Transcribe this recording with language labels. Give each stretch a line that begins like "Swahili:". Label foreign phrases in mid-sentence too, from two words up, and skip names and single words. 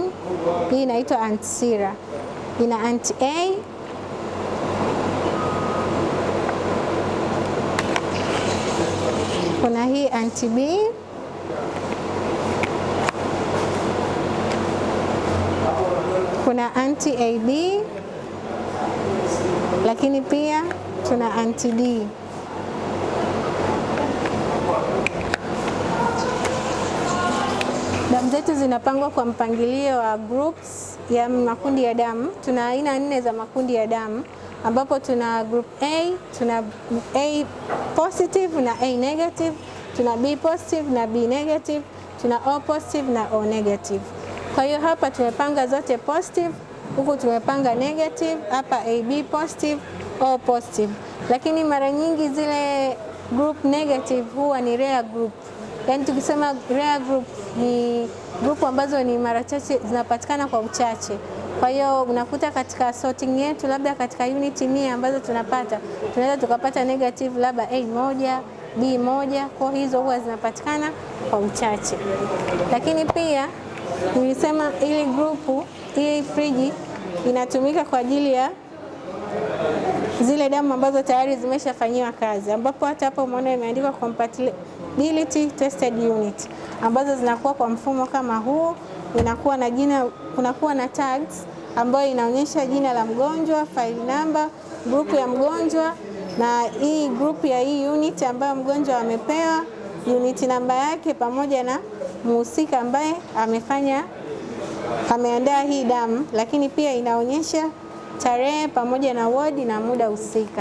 Swahili: Hii inaitwa anti-sera, ina anti-A, kuna hii anti-B, kuna anti-AB, lakini pia tuna anti-D. Damu zetu zinapangwa kwa mpangilio wa groups ya makundi ya damu. Tuna aina 4 za makundi ya damu, ambapo tuna
English: group A,
Swahili: tuna
English: A positive
Swahili: na
English: A negative,
Swahili: tuna
English: B positive
Swahili: na
English: B negative,
Swahili: tuna
English: O positive
Swahili: na
English: O negative.
Swahili: Kwa hiyo hapa tumepanga zote positive, huku tumepanga negative, hapa
English: AB positive, O positive.
Swahili: Lakini mara nyingi zile
English: group negative
Swahili: huwa ni
English: rare group.
Swahili: Yaani tukisema
English: rare group
Swahili: ni group ambazo ni mara chache zinapatikana kwa uchache. Kwa hiyo unakuta katika sorting yetu, labda katika unit 100 ambazo tunapata, tunaweza tukapata negative labda A1, B1, kwa hizo huwa zinapatikana kwa uchache. Lakini pia nilisema ili group, hii friji inatumika kwa ajili ya zile damu ambazo tayari zimeshafanyiwa kazi, ambapo hata hapo umeona imeandikwa
English: compatibility tested unit,
Swahili: ambazo zinakuwa kwa mfumo kama huu. Inakuwa na jina, kunakuwa na tags ambayo inaonyesha jina la mgonjwa,
English: file number,
Swahili: group ya mgonjwa, na hii group ya hii unit ambayo mgonjwa amepewa, unit namba yake, pamoja na mhusika ambaye amefanya ameandaa hii damu, lakini pia inaonyesha tarehe pamoja na wodi na muda husika.